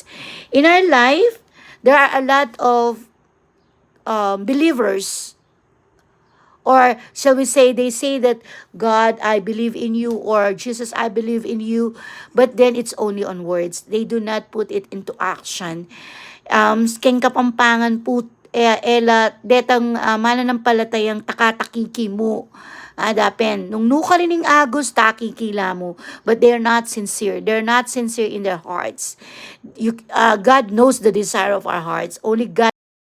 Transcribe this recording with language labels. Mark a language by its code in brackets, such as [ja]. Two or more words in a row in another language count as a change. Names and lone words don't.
[en] In our life, there are a lot of believers, or shall we say, they say that God, I believe in you, or Jesus, I believe in you, but then it's only on words. They do not put it into action. [pam] Keng kapampangan po, ela, detang mananampalatayang takatakiki mo. Dapen, nung nuka rin agos, takikila mo. [en] But they're not sincere. They're not sincere in their hearts. God knows the desire of our hearts. Only God